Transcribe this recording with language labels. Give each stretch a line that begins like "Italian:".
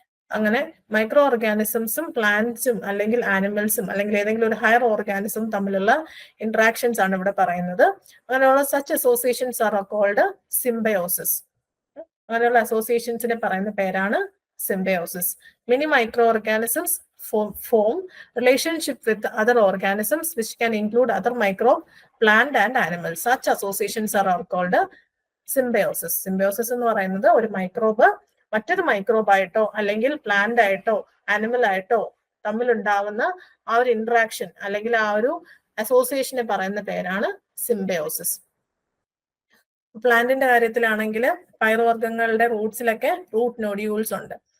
Malayalam: അങ്ങനെ മൈക്രോ ഓർഗാനിസംസും പ്ലാന്റ്സും അല്ലെങ്കിൽ ആനിമൽസും അല്ലെങ്കിൽ ഏതെങ്കിലും ഒരു ഹയർ ഓർഗാനിസം തമ്മിലുള്ള ഇന്ററാക്ഷൻസ് ആണ് ഇവിടെ പറയുന്നത്.
English: അങ്ങനെയുള്ള such associations are called symbiosis.
Malayalam: അങ്ങനെയുള്ള അസോസിയേഷൻസിനെ പറയുന്ന പേരാണ് symbiosis.
English: Many microorganisms form relationship with other organisms which can include other microbe, plant and animals. Such associations are called symbiosis.
Malayalam: Symbiosis എന്ന് പറയുന്നത് ഒരു മൈക്രോബ് മറ്റൊരു മൈക്രോബായിട്ടോ അല്ലെങ്കിൽ പ്ലാന്റ് ആയിട്ടോ ആനിമൽ ആയിട്ടോ തമ്മിലുണ്ടാവുന്ന ആ ഒരു ഇന്ററാക്ഷൻ അല്ലെങ്കിൽ ആ ഒരു അസോസിയേഷനെ പറയുന്ന പേരാണ് സിംബയോസിസ്. പ്ലാന്റിന്റെ കാര്യത്തിലാണെങ്കിൽ പയറുവർഗ്ഗങ്ങളുടെ റൂട്ട്സിലൊക്കെ റൂട്ട് നോഡ്യൂൾസ് ഉണ്ട്.